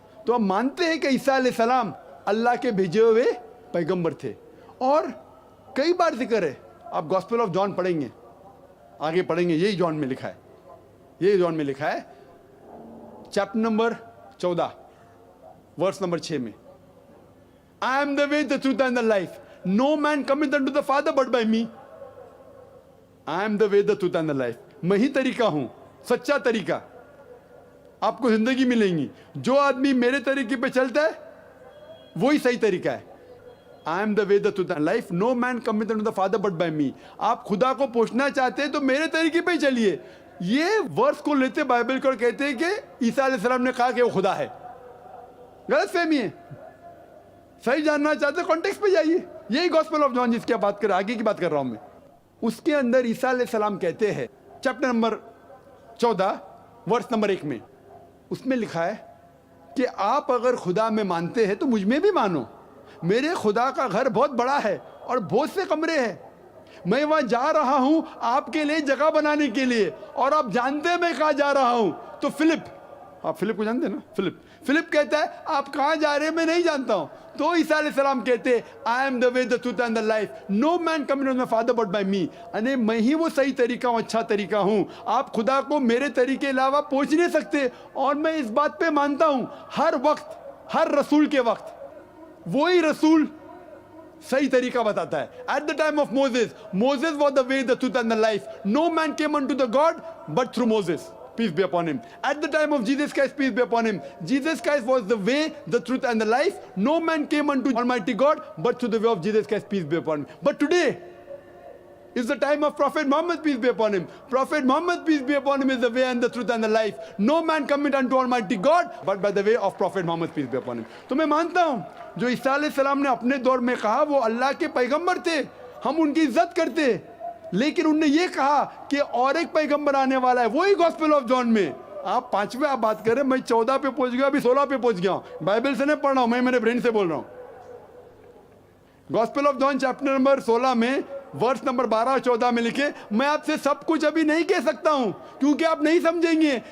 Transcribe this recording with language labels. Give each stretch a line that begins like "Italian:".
Urdu: تو ہم مانتے ہیں کہ عیسیٰ علیہ السلام اللہ کے بھیجے ہوئے پیغمبر تھے, اور کئی بار ذکر ہے. آپ گاسپل آف جان پڑھیں گے, آگے پڑھیں گے, یہی جان میں لکھا ہے, یہی جان میں لکھا ہے چیپٹر نمبر 14 ورس نمبر 6 میں,
English: I am the way, the truth and the life. No man cometh unto the Father but by me. I am the way, the truth and the life.
Urdu: میں ہی طریقہ ہوں, سچا طریقہ. آپ کو زندگی ملیں گی. جو آدمی میرے طریقے پہ چلتا ہے وہی صحیح طریقہ ہے.
English: I am the way, the truth and life. No man cometh unto the Father but by me.
Urdu: آپ خدا کو پوچھنا چاہتے ہیں تو میرے طریقے پہ ہی چلیے. یہ ورس کو لیتے بائبل کو کہتے ہیں کہ عیسیٰ علیہ السلام نے کہا کہ وہ خدا ہے. غلط فہمی ہے. صحیح جاننا چاہتے ہیں کانٹیکس پہ جائیے. یہی گاسپل آف جان جس کی بات کر رہا, آگے کی بات کر رہا ہوں میں, اس کے اندر عیسیٰ علیہ السلام کہتے ہیں چیپٹر نمبر 14 ورس نمبر 1 میں, اس میں لکھا ہے کہ آپ اگر خدا میں مانتے ہیں تو مجھ میں بھی مانو. میرے خدا کا گھر بہت بڑا ہے اور بہت سے کمرے ہیں. میں وہاں جا رہا ہوں آپ کے لیے جگہ بنانے کے لیے, اور آپ جانتے ہیں میں کہاں جا رہا ہوں. تو فلپ, آپ فلپ کو جانتے ہیں نا, فلپ کہتا ہے آپ کہاں جا رہے ہیں میں نہیں جانتا ہوں. تو عیسیٰ علیہ السلام کہتے ہیں
English: I am the way, the truth and the life. No man cometh unto my Father but by me.
Urdu: یعنی میں ہی وہ صحیح طریقہ ہوں, اچھا طریقہ ہوں. آپ خدا کو میرے طریقے علاوہ پہنچ نہیں سکتے. اور میں اس بات پہ مانتا ہوں ہر وقت, ہر رسول کے وقت وہی رسول صحیح طریقہ بتاتا ہے.
English: At the time of Moses, Moses was the way, the truth and the life. No man came unto the God but through Moses. Peace be upon him. At the time of Jesus Christ, peace be upon him. Jesus Christ was the way, the truth and the life. No man came unto Almighty God but through the way of Jesus Christ, peace be upon him. But today is the time of Prophet Muhammad, peace be upon him. Prophet Muhammad, peace be upon him, is the way and the truth and the life. No man cometh unto Almighty God but by the way of Prophet Muhammad, peace be upon him.
Urdu: تو میں مانتا ہوں جو عیسیٰ علیہ السلام نے اپنے دور میں کہا وہ اللہ کے پیغمبر تھے, ہم ان کی عزت کرتے, لیکن انہوں نے یہ کہا کہ اور ایک پیغمبر آنے والا ہے, وہی گاسپل آف جان میں. آپ 5ویں آپ بات کریں, میں 14 پہ پہنچ گیا, ابھی 16 پہ پہنچ گیا ہوں. بائبل سے نہیں پڑھ رہا ہوں, میں میرے برین سے بول رہا ہوں. Gospel of John chapter number 16 میں ورس نمبر 12 اور 14 میں لکھے, میں آپ سے سب کچھ ابھی نہیں کہہ سکتا ہوں کیونکہ آپ نہیں سمجھیں گے.